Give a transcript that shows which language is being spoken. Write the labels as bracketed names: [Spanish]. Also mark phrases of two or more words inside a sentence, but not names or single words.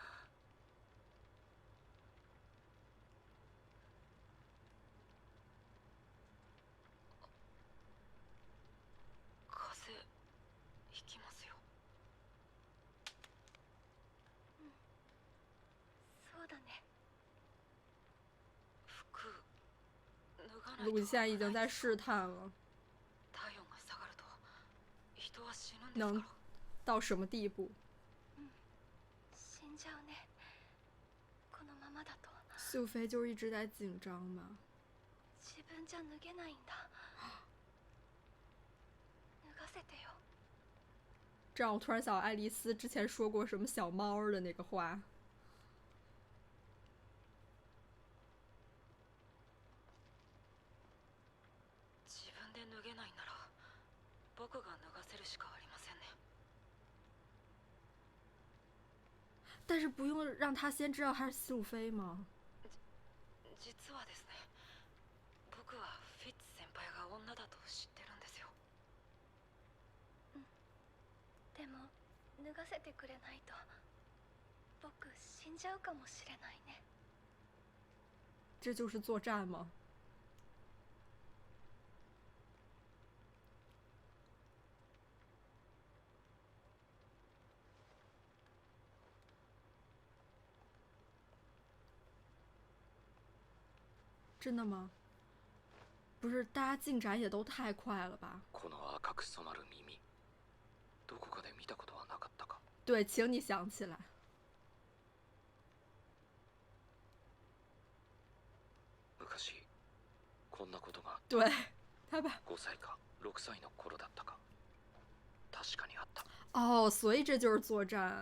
[Japanese] 風邪ひきますよ。そうだね。服脱がないと。 [Chinese] 陆现在已经在试探了， [Japanese] 体温が下がると人は死ぬんですから。 [Chinese] 能到什么地步？ [Japanese] 死んじゃうね。このままだと。 [Chinese] 西武飞就是一直在紧张吧。 [Japanese] 自分じゃ脱げないんだ。脱がせてよ。 [Chinese] 这让我突然想到爱丽丝之前说过什么小猫的那个话。 [Japanese] 自分で脱げないなら僕が脱がせるしかありませんね。 [Chinese] 但是不用让他先知道他是西武飞吗？ [Japanese] 実はですね、僕はフィッツ先輩が女だと知ってるんですよ。でも脱がせてくれないと僕死んじゃうかもしれないね。 [Chinese] 这就是作战吗？真的吗？不是，大家进展也都太快了吧？ [Japanese] この赤く染まる耳、どこかで見たことはなかったか。 [Chinese] 对，请你想起来。 [Japanese] 昔こんなことが。 [Chinese] 对，他把 [Japanese] 5歳か6歳の頃だったか。確かにあった。 [Chinese] 哦，所以这就是作战。